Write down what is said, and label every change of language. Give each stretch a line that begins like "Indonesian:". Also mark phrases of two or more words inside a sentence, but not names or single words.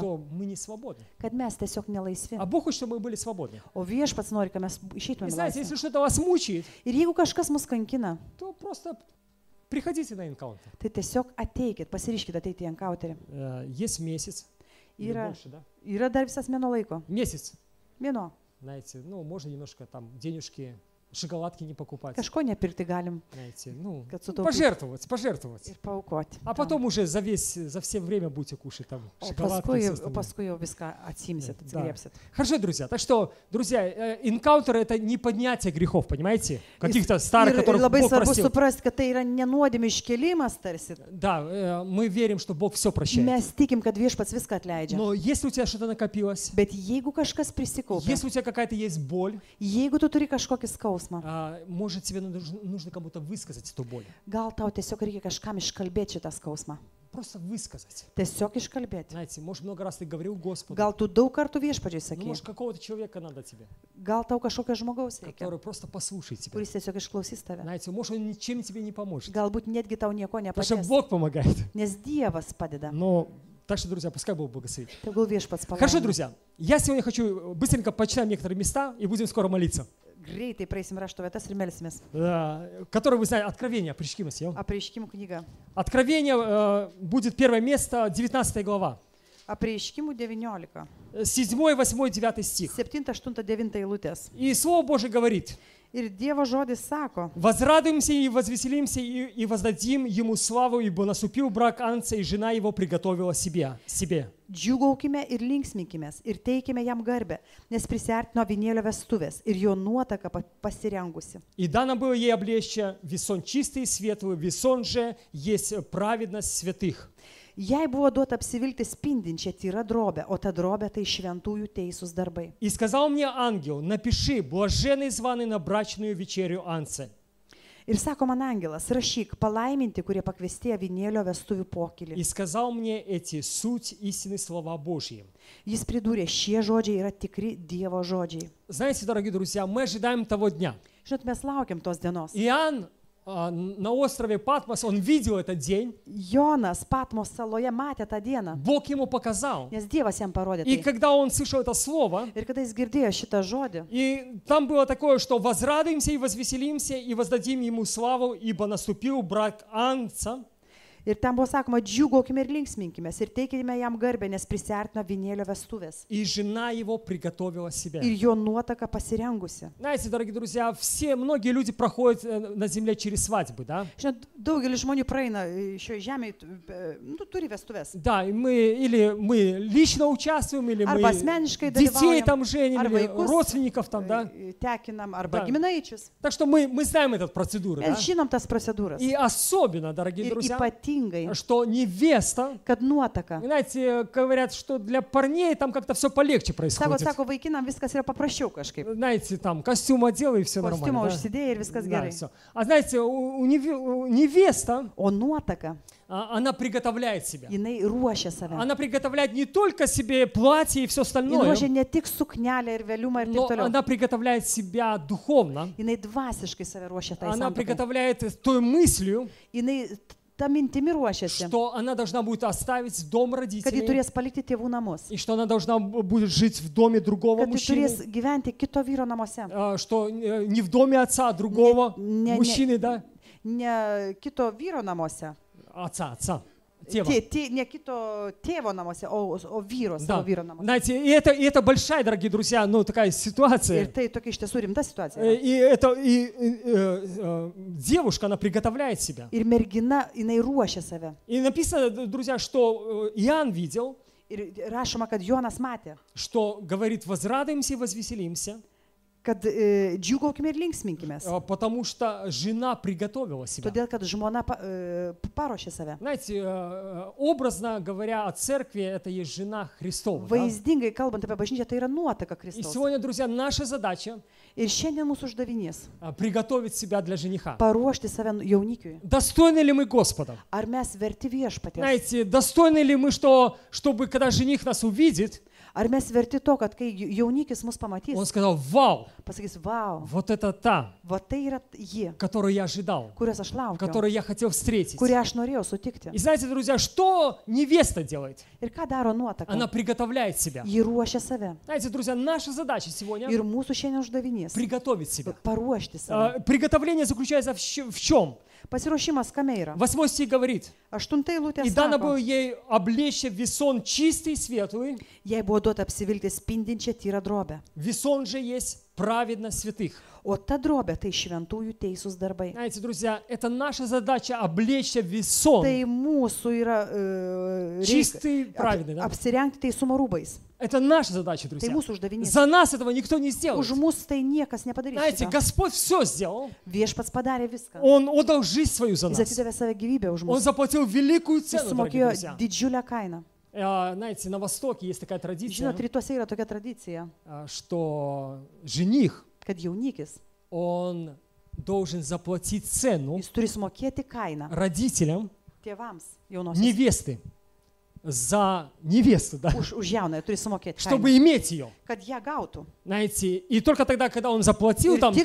Russian: Что мы не свободны.
Lithuanian: Kad mes tiesiog nelaisvi.
Russian: А Бог хочет, чтобы мы были свободны.
Lithuanian: O viešpats nori, kad mes
Russian: И
Lithuanian: išeitumėm
Russian: знаете,
Lithuanian: laisvę.
Russian: если что-то вас мучает,
Lithuanian: Ir jeigu kažkas mus kankina,
Russian: то просто приходите на энкаунтер.
Lithuanian: tai tiesiog ateikit, pasiriškit ateiti į enkauterį.
Russian: Есть месяц, или
Lithuanian: Yra,
Russian: больше, да?
Lithuanian: yra dar visas mėno laiko.
Russian: Месяц,
Lithuanian: Mėno.
Russian: знаете, ну, можно немножко там денежки, шоколадки не покупать,
Lithuanian: Kažko nepirkti galim
Russian: знаете, ну,
Lithuanian: Kad sutaupyt.
Russian: пожертвовать.
Lithuanian: ir paaukoti.
Russian: А потом уже за все время будете кушать там
Lithuanian: O
Russian: шоколадки и всё
Lithuanian: paskui,
Russian: остальное.
Lithuanian: paskui jau viską atsimsit,
Russian: Да.
Lithuanian: atsigriepsit.
Russian: Хорошо, друзья. Так что, друзья, энкаунтер — это не поднятие грехов, понимаете? Каких-то старых,
Lithuanian: Ir
Russian: которых
Lithuanian: labai
Russian: Бог
Lithuanian: svarbu
Russian: простил.
Lithuanian: suprasti, kad tai yra nenuodėmė iškelimas tarsi.
Russian: Да, мы верим, что Бог все прощает.
Lithuanian: Mes tikim, kad viešpats viską atleidžia.
Russian: Но если у тебя что-то накопилось,
Lithuanian: Bet jeigu kažkas prisikaupia,
Russian: если у тебя какая-то есть боль,
Lithuanian: jeigu tu turi kažkokį skausmą,
Russian: может, тебе нужно кому-то высказать эту боль.
Lithuanian: gal tau tiesiog reikia kažkam iškalbėti šitą skausmą.
Russian: Просто высказать.
Lithuanian: Tiesiog iškalbėti.
Russian: Знаете, может, много раз ты говорил Господу.
Lithuanian: Gal tu daug kartų viešpačiai
Russian: Ну,
Lithuanian: sakei.
Russian: может, какого-то человека надо тебе,
Lithuanian: Gal tau kažkokio žmogaus reikia,
Russian: который просто послушает тебя.
Lithuanian: kuris tiesiog išklausys tave.
Russian: Знаете, может, он ничем тебе не поможет.
Lithuanian: Galbūt netgi tau nieko
Russian: Потому что
Lithuanian: nepadės,
Russian: Бог помогает.
Lithuanian: nes Dievas padeda.
Russian: Но, так что, друзья, пускай Бог благословит.
Lithuanian: Tegul viešpats
Russian: Хорошо,
Lithuanian: palaimina.
Russian: друзья, я сегодня хочу быстренько почитать некоторые места и будем скоро молиться.
Lithuanian: Greitai praeisim rašto vietas ir melsimės.
Russian: Которые вы знаете, Откровение, Апричкимас,
Lithuanian: jo? Apreiškimų knyga.
Russian: Откровение будет первое место, 19 глава.
Lithuanian: Apreiškimų 19.
Russian: 7, 8, 9 стих.
Lithuanian: 7, 8, 9 eilutės.
Russian: И Слово Божие говорит:
Lithuanian: Ir Dievo žodis sako,
Russian: «Возрадуемся и возвеселимся и воздадим Ему славу, ибо наступил брак Анца, и жена его приготовила себе».
Lithuanian: džiūgaukime ir linksminkimės ir teikime jam garbę, nes prisiartino vinėlio vestuvės ir jo nuotaka pasirengusi.
Russian: И дано было ей облечься весон чистый и светлый, весон же есть праведность святых.
Lithuanian: Jai buvo duota apsivilkti spindinčią tyrą drobę, o ta drobė tai šventųjų teisūs darbai.
Russian: И сказал мне ангел: напиши, блаженный званый на брачную вечерю Анце.
Lithuanian: Ir sako man angelas, rašyk, palaiminti, kurie pakviestėjo vinėlio vestuvių pokylį.
Russian: И сказал мне эти суть истины слова Божьи.
Lithuanian: Jis pridūrė, šie žodžiai yra tikri Dievo žodžiai.
Russian: Знаете, дорогие друзья, мы ожидаем того дня.
Lithuanian: Žinot, mes laukiam tos dienos.
Russian: Иоанн на острове Патмос, он видел этот день.
Lithuanian: Jonas Patmos saloje matė tą dieną,
Russian: Бог ему показал.
Lithuanian: nes Dievas jam parodė
Russian: И
Lithuanian: tai.
Russian: когда он слышал это слово,
Lithuanian: Ir kada jis girdėjo šitą žodį,
Russian: и там было такое, что возрадуемся и возвеселимся и воздадим ему славу, ибо наступил брак Анца.
Lithuanian: Ir ten buvo sakoma, džiūgaukime ir linksminkime ir teikime jam garbę, nes prisiartino avinėlio vestuvės.
Russian: И жена его приготовила себя.
Lithuanian: Ir jo nuotaka pasirengusi.
Russian: Знаете, дорогие друзья, многие люди проходят на земле через свадьбы, да?
Lithuanian: Žinot, daugelis žmonių praeina šioje žemėje, turi vestuvės.
Russian: Да, и мы лично участвуем, или
Lithuanian: Arba
Russian: мы
Lithuanian: asmeniškai
Russian: детей
Lithuanian: dalyvaujam,
Russian: там женим,
Lithuanian: arba
Russian: или
Lithuanian: vaikus
Russian: родственников там, да?
Lithuanian: tekinam, arba
Russian: Да.
Lithuanian: giminaičius.
Russian: Так что мы знаем эту процедуру, да?
Lithuanian: Mes žinom tas procedūras.
Russian: И особенно, дорогие
Lithuanian: Ir
Russian: друзья,
Lithuanian: ypatingai,
Russian: что невеста,
Lithuanian: kad nuotaka.
Russian: знаете, говорят, что для парней там как-то все полегче происходит.
Lithuanian: Sako, vaikinam viskas yra paprasčiau kažkaip.
Russian: Знаете, там костюм одела и все
Lithuanian: Kostiumą
Russian: нормально. Да?
Lithuanian: užsidėjai ir viskas
Russian: Да,
Lithuanian: gerai.
Russian: всё. А знаете, у невеста,
Lithuanian: O nuotaka,
Russian: она приготовляет себя.
Lithuanian: jinai ruošia save.
Russian: Она приготовляет не только себе платье и все
Lithuanian: Ji
Russian: остальное,
Lithuanian: ruošia ne tik suknelę ir vėliumą ir
Russian: но
Lithuanian: taip toliau.
Russian: она приготовляет себя духовно.
Lithuanian: Jinai dvasiškai save ruošia tai
Russian: Она
Lithuanian: santuokai.
Russian: приготовляет той мыслью,
Lithuanian: Jinai tą mintimi ruošiasi,
Russian: что она должна будет оставить дом
Lithuanian: kad ji
Russian: родителей,
Lithuanian: turės palikti tėvų namus.
Russian: и что она должна будет жить в доме другого
Lithuanian: Kad ji
Russian: мужчины,
Lithuanian: turės gyventi kito vyro namuose.
Russian: что не в доме отца, а другого Не- мужчины, да?
Lithuanian: Ne kito vyro namuose.
Russian: Отца. Тева.
Lithuanian: Ne kito tėvo namuose, o vyro,
Russian: Да.
Lithuanian: savo vyro namuose.
Russian: Знаете, и это большая, дорогие друзья, такая
Lithuanian: Ir
Russian: ситуация.
Lithuanian: tai tokia iš tiesų rimta situacija.
Russian: Девушка, она приготовляет себя.
Lithuanian: Ir mergina, jinai ruošia save.
Russian: И написано, друзья, что Иоанн видел,
Lithuanian: Ir rašoma, kad Jonas matė,
Russian: что говорит, возрадуемся и возвеселимся,
Lithuanian: kad džiūgaukime ir linksminkime.
Russian: потому что жена приготовила себя.
Lithuanian: Todėl, kad žmona paruošė save.
Russian: Знаете, образно говоря, о церкви это есть жена Христова. Да?
Lithuanian: Vaizdingai kalbant apie bažnyčią, tai yra nuotaka
Russian: И
Lithuanian: Kristaus.
Russian: сегодня, друзья, наша задача
Lithuanian: Ir šiandien mūsų uždavinys
Russian: приготовить себя для жениха. -
Lithuanian: paruošti save jaunikiui.
Russian: Достойны ли мы Господа?
Lithuanian: Ar mes verti viešpaties?
Russian: Знаете, достойны ли мы, чтобы когда жених нас увидит,
Lithuanian: Ar mes verti to, kad kai jaunikis mus
Russian: он
Lithuanian: pamatys,
Russian: сказал, вау,
Lithuanian: pasakys, vau,
Russian: вот это та,
Lithuanian: va tai yra ji,
Russian: которую я ожидал,
Lithuanian: kurios aš laukiu,
Russian: которую я хотел встретить.
Lithuanian: kurią aš norėjau sutikti.
Russian: И знаете, друзья, что невеста делает?
Lithuanian: Ir ką daro nuotaka?
Russian: Она приготовляет себя.
Lithuanian: Ji ruošia save.
Russian: Знаете, друзья, наша задача сегодня
Lithuanian: Ir mūsų šiandien uždavinys
Russian: приготовить себя. -
Lithuanian: paruošti save.
Russian: Приготовление заключается в чем?
Lithuanian: Pasiruošimas kame yra?
Russian: 8 стих говорит,
Lithuanian: 8 eilutė
Russian: и дано
Lithuanian: sako,
Russian: было ей облечься в весон чистый и светлый.
Lithuanian: jai buvo duota apsivilkti spindinčią tyrą drobę.
Russian: Весон же есть праведно святых.
Lithuanian: O ta drobė tai šventųjų teisūs darbai.
Russian: Знаете, друзья, это наша задача облечься в весон
Lithuanian: Tai mūsų yra
Russian: чистый, праведный. Да?
Lithuanian: apsirengti teisumo rūbais.
Russian: Это наша задача,
Lithuanian: Tai
Russian: друзья.
Lithuanian: mūsų uždavinys.
Russian: За нас этого никто не сделает.
Lithuanian: Už mus tai niekas nepadarys.
Russian: Знаете,
Lithuanian: šito.
Russian: Господь все сделал.
Lithuanian: Viešpats padarė viską.
Russian: Он отдал жизнь свою за
Lithuanian: Jis
Russian: нас.
Lithuanian: atidavė save gyvybę už
Russian: Он
Lithuanian: mus.
Russian: заплатил великую
Lithuanian: Jis
Russian: цену, дорогие
Lithuanian: sumokėjo
Russian: друзья.
Lithuanian: didžiulę kainą.
Russian: Знаете, на Востоке есть такая традиция,
Lithuanian: Žinot, rytuose yra tokia tradicija,
Russian: что жених,
Lithuanian: kad jaunikis,
Russian: он должен заплатить цену
Lithuanian: jis turi sumokėti kainą
Russian: родителям
Lithuanian: tėvams jaunosios.
Russian: невесты за невесту, да,
Lithuanian: Už jaunąją turi sumokėti kainą,
Russian: чтобы иметь ее.
Lithuanian: kad ją gautų.
Russian: Знаете, и только тогда, когда он заплатил
Lithuanian: Ir
Russian: там
Lithuanian: tik